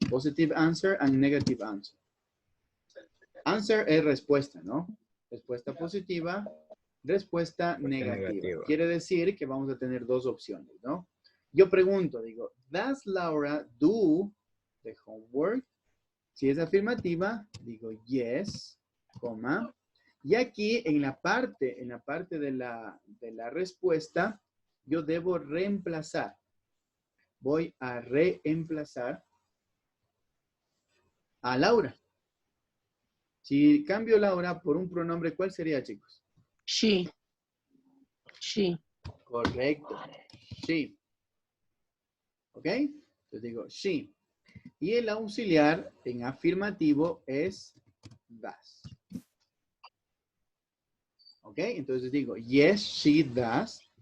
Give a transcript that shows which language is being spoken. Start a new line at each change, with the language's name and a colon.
English: Positive answer and negative answer.
Spanish: Answer es respuesta, ¿no? Respuesta positiva, respuesta negativa. Quiere decir que vamos a tener dos opciones, ¿no? Yo pregunto, digo,
English: ¿does Laura do the homework?
Spanish: Si es afirmativa, digo yes, coma. Y aquí en la parte de la respuesta, yo debo reemplazar. Voy a reemplazar a Laura. Si cambio Laura por un pronombre, ¿cuál sería, chicos?
English: She. She.
Spanish: Correcto. She. ¿Ok? Entonces digo she. Y el auxiliar en afirmativo es does. ¿Ok? Entonces digo
English: yes, she does.